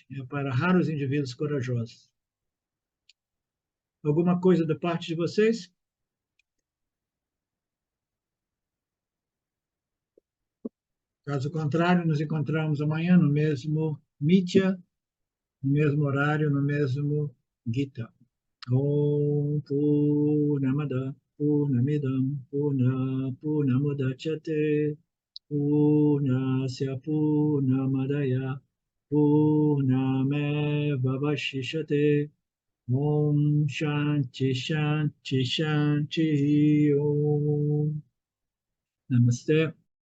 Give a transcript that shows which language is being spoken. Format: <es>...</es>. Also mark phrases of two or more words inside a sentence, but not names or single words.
<pt>É para raros indivíduos corajosos. Alguma coisa da parte de vocês? Caso contrário, nos encontramos amanhã no mesmo Mitya, no mesmo horário, no mesmo Gita.</pt> <sa>ॐ पूर्णमद पूर्णमिदम् पूर्णमुदच्यते पूर्णस्य पूर्णमादाय पूर्णमेववशिषते ॐ शान्ति शान्ति शान्ति ॐ नमस्ते.</sa>